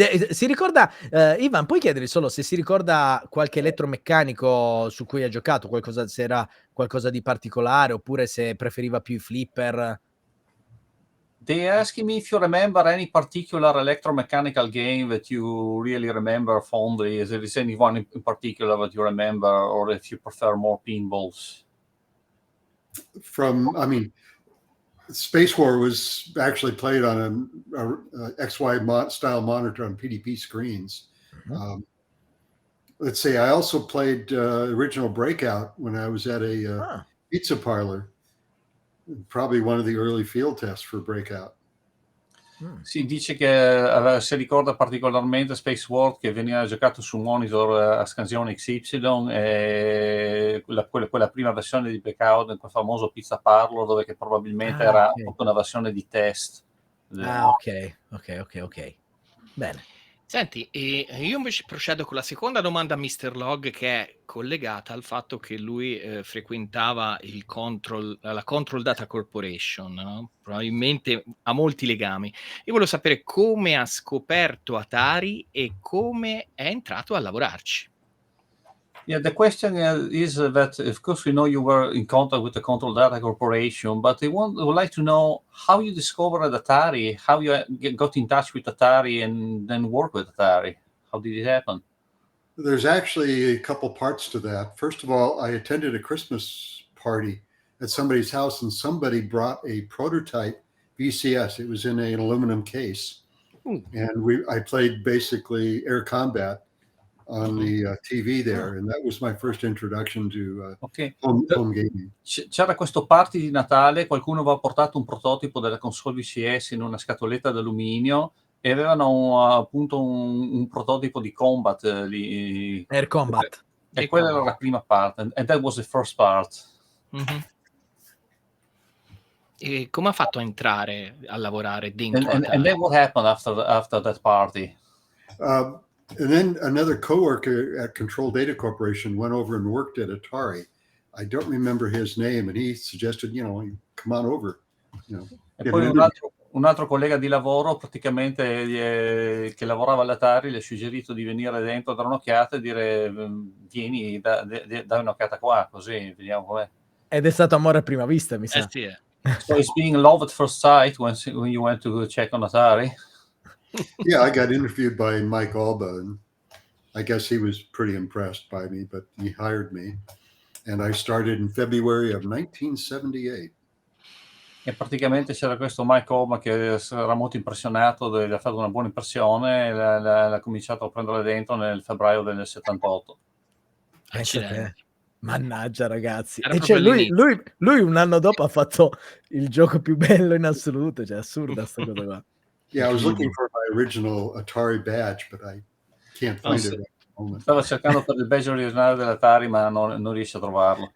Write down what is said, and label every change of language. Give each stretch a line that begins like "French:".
Italian: Si ricorda, Ivan, puoi chiedergli solo se si ricorda qualche elettromeccanico su cui ha giocato, se era qualcosa di particolare, oppure se preferiva più i flipper?
English: They asking me if you remember any particular electromechanical game that you really remember fondly. Is there anyone in particular that you remember, or if you prefer more pinballs? Space War was actually played on a XY style monitor on PDP screens. Mm-hmm. Let's see, I also played original Breakout when I was at a pizza parlor. Probably one of the early field tests for Breakout.
Italian: Sì, dice che si ricorda particolarmente Space War, che veniva giocato su monitor a scansione XY, e quella prima versione di Breakout in quel famoso pizza parlor, dove che probabilmente era proprio una versione di test. Ok. Bene. Senti, io invece procedo con la seconda domanda a Mr. Logg, che è collegata al fatto che lui frequentava la Control Data Corporation, no? Probabilmente ha molti legami. Io volevo sapere come ha scoperto Atari e come è entrato a lavorarci.
English: Yeah, the question is that, of course, we know you were in contact with the Control Data Corporation, but would like to know how you discovered Atari, how you got in touch with Atari and then work with Atari. How did it happen? There's actually a couple parts to that. First of all, I attended a Christmas party at somebody's house, and somebody brought a prototype VCS. It was in an aluminum case. And I played basically air combat on the TV there, and that was my first introduction to home gaming.
Italian: C'era questo party di Natale, qualcuno aveva portato un prototipo della console VCS in una scatoletta d'alluminio e avevano appunto un prototipo di combat lì.
English: Air combat.
Italian: E quella era la prima parte,
English: and that was the first part. Mm-hmm.
Italian: E come ha fatto a entrare a lavorare dentro Atari?
English: And then what happened after that party? And then another coworker at Control Data Corporation went over and worked at Atari. I don't remember his name, and he suggested, come on over.
Italian: E poi un un altro collega di lavoro praticamente che lavorava all'Atari le ha suggerito di venire dentro a dare un'occhiata e dire vieni, dai un'occhiata qua, così vediamo com'è. Ed è stato amore a prima vista, mi sa. Sì.
English: So it's being love at first sight when you went to check on Atari? Yeah, I got interviewed by Mike Alba, and I guess he was pretty impressed by me, but he hired me. And I started in February of 1978.
Italian: E praticamente c'era questo Mike Obama che era molto impressionato, gli ha fatto una buona impressione e l'ha cominciato a prendere dentro nel febbraio del 78. Pensa te. Accidenti. Mannaggia ragazzi. Era E cioè proprio lui un anno dopo ha fatto il gioco più bello in assoluto, cioè assurda sta cosa qua.
English: Yeah, I was looking for my original Atari badge, but I can't find it right at the moment.
Italian: Stava cercando per il badge originale dell'Atari, ma non riesce a trovarlo.